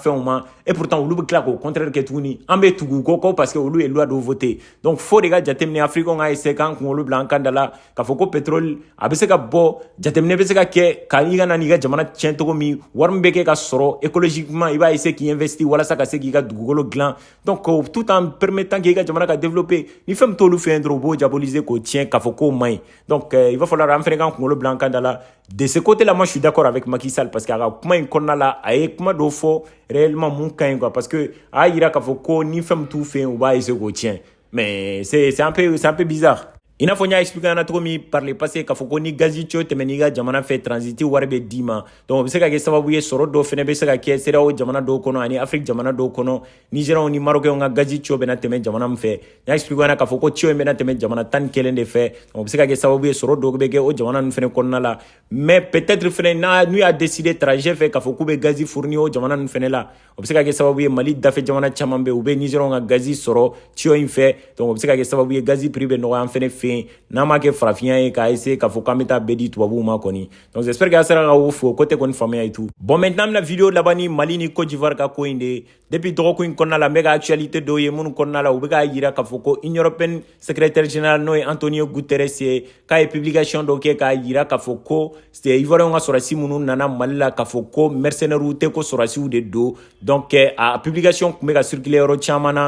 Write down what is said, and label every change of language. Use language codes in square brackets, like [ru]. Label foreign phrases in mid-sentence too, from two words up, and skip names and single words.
[bm] fɛnw ma [fr] et pourtant [bm] olu bɛ tila k'o contraire kɛ tuguni an bɛ tugu u kɔ [fr] parce que [bm] olu ye loi dɔw voté donc fo de ka jateminɛ Africain ka essayer k'an kunkolo bila an kan da la k'a fɔ ko pétrole a bɛ se ka bɔ jateminɛ bɛ se ka kɛ ka i ka na n'i ka jamana tiɲɛ cogo min wari min bɛ kɛ ka sɔrɔ écologiquement i b'a essayer k'i investir walasa ka se k'i ka dugukolo dilan donc [fr] tout en permettant [bm] k'i ka jamana ka développer ni fɛn min t'olu fɛ yen dɔrɔn u b'o diaboliser k'o tiɲɛ k'a fɔ k'o man ɲi donc [fr] il va falloir [bm] an fɛnɛ k'an kunkolo bila an kan da la [fr] de ce côté là moi je suis d'accord avec Macky Sall parce que [bm] a ka kuma in kɔnɔna la a ye kuma dɔw fɔ réellement mun ka ɲi quoi [fr] parce que [bm] a y'a yira k'a fɔ ko ni fɛn min t'u fɛ yen u b'a essayer k'o tiɲɛ [fr] mais c'est un peu bizarre [bm] i n'a fɔ n y'a expliqué an na cogo min [fr] par le passé [bm] k'a fɔ ko ni gazi cɔ tɛmɛ n'i ka jamana fɛ transiti wari bɛ d'i ma donc o bɛ se ka kɛ sababu ye sɔrɔ dɔw fɛnɛ bɛ se ka kɛ CEDEAO jamana dɔw kɔnɔ ani Afrique jamana dɔw kɔnɔ Nigériens ni Marocains ka gazi cɔ bɛna tɛmɛ jamana min fɛ n y'a expliqué an na k'a fɔ ko cɔ in bɛna tɛmɛ jamana 11 de fɛ donc o bɛ se ka kɛ sababu ye sɔrɔ dɔw bɛ kɛ o jamana ninnu fɛnɛ kɔnɔna la [fr] mais peut-être [bm] fɛnɛ n'u y'a décidé trajet fɛ k'a fɔ k'u bɛ gazi fournir o jamana ninnu fɛnɛ la o bɛ se ka kɛ sababu ye Mali dafɛ jamana caman bɛ u bɛ Nigériens ka gazi sɔrɔ cɔ in fɛ donc o bɛ se ka kɛ sababu ye gazi prix bɛ nɔgɔya an fɛnɛ fɛ yen n'an m'a kɛ farafinya ye k'a essayer k'a fɔ k'an bɛ taa bɛɛ di tubabuw ma kɔni donc [fr] j'espère que [bm] a sera ka o fo côté kɔni faamuya [fr] et tout bon maintenant [bm] an bɛna vidéo laban ni Mali ni Côte d'Ivoire ka ko in de depuis dɔgɔkun in kɔnɔna la n bɛ ka actualité dɔw ye minnu kɔnɔna la u bɛ k'a yira k'a fɔ ko [fr] Union européenne secrétaire général [bm] n'o ye Antonio Guterres ye k'a ye publication dɔw kɛ k'a yira k'a fɔ ko Ivoiriens ka sɔrɔdasi minnu nana Mali la k'a fɔ ko mercenaires tɛ ko sɔrɔdasiw de don donc a publication tun bɛ ka circuler yɔrɔ caman na